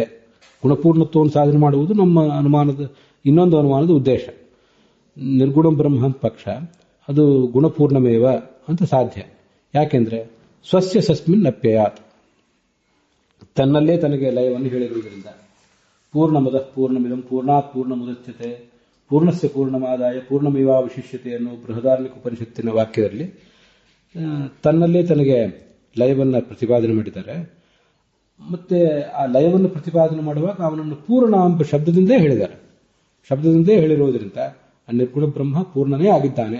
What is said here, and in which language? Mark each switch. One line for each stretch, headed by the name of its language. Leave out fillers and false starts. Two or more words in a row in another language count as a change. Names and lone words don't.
Kannada: ಗುಣಪೂರ್ಣತ್ವವನ್ನು ಸಾಧನೆ ಮಾಡುವುದು ನಮ್ಮ ಅನುಮಾನದ ಇನ್ನೊಂದು ಅನುಮಾನದ ಉದ್ದೇಶ. ನಿರ್ಗುಣ ಬ್ರಹ್ಮ ಅಂತ ಪಕ್ಷ, ಅದು ಗುಣಪೂರ್ಣಮೇವ ಅಂತ ಸಾಧ್ಯ. ಯಾಕೆಂದ್ರೆ
Sanskrit: ಸ್ವಸ್ಯ ಸಸ್ಮಿನ್ ಅಪ್ಯಯಾತ್,
Kannada: ತನ್ನಲ್ಲೇ ತನಗೆ ಲಯವನ್ನು ಹೇಳಿರುವುದರಿಂದ.
Sanskrit: ಪೂರ್ಣಮದಃ ಪೂರ್ಣಮಿದಂ ಪೂರ್ಣಾತ್ ಪೂರ್ಣಮುದಚ್ಯತೆ ಪೂರ್ಣಸ್ಯ ಪೂರ್ಣಮಾದಾಯ ಪೂರ್ಣಮೇವಾವಶಿಷ್ಯತೆ
Kannada: ಅನ್ನೋ ಬೃಹದಾರಣ್ಯಕ ಉಪನಿಷತ್ತಿನ ವಾಕ್ಯದಲ್ಲಿ ತನ್ನಲ್ಲೇ ತನಗೆ ಲಯವನ್ನು ಪ್ರತಿಪಾದನೆ ಮಾಡಿದ್ದಾರೆ. ಮತ್ತೆ ಆ ಲಯವನ್ನು ಪ್ರತಿಪಾದನೆ ಮಾಡುವಾಗ ಅವನನ್ನು ಪೂರ್ಣ ಎಂಬ ಶಬ್ದದಿಂದೇ ಹೇಳಿದ್ದಾರೆ. ಶಬ್ದದಿಂದೇ ಹೇಳಿರುವುದರಿಂದ ಆ ನಿರ್ಗುಣ ಬ್ರಹ್ಮ ಪೂರ್ಣನೇ ಆಗಿದ್ದಾನೆ.